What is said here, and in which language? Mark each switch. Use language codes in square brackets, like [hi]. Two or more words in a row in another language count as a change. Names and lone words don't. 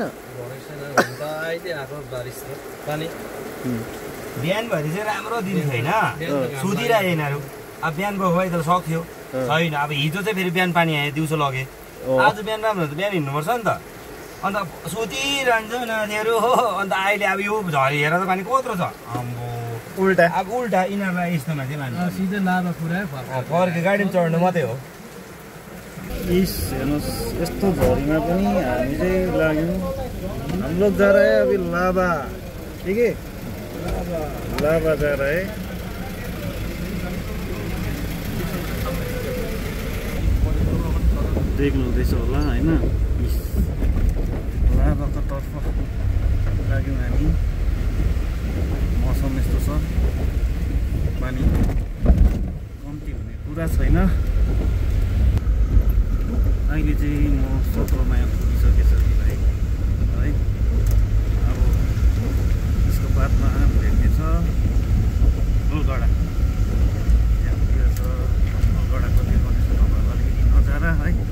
[ne] अहिले आएको बारिस त पानी बिहानभरि चाहिँ राम्रो दिन छैन सुतिरहेको यिनीहरू अब बिहानको खै त सक्थ्यो छैन अब हिजो चाहिँ फेरि बिहान पानी आयो दिउँसो लगे आज बिहान राम्रो त बिहान हिँड्नुपर्छ नि त अन्त सुतिरहन्छ नानीहरू हो अन्त अहिले अब यो झरी हेर त पानी कत्रो छ उल्टा अब उल्टा यिनीहरूलाई यस्तोमा चाहिँ मान्छे सिधै लाभा पुऱ्यायो फर्के गाडीमा चढ्नु मात्रै हो [hi] इस [ne] हेर्नुहोस् यस्तो झरीमा पनि हामी चाहिँ लाग्यौँ [hi] हम लोग जा रहे हैं अभी लाभा ठीक है लाभा जा रहे हैं [ne] देख्नु हुँदैछ होला होइन लाभाको तर्फ लाग्यौँ हामी मौसम यस्तो छ पानी कम्ती हुने कुरा छैन अहिले चाहिँ म 17 माइल पुगिसकेछ भाइ है अब यसको बादमा भेट्ने छ अलगढा त्यहाँतिर छ अलगढाको देखाउने छ तपाईँहरूलाई अलिकति नजारा है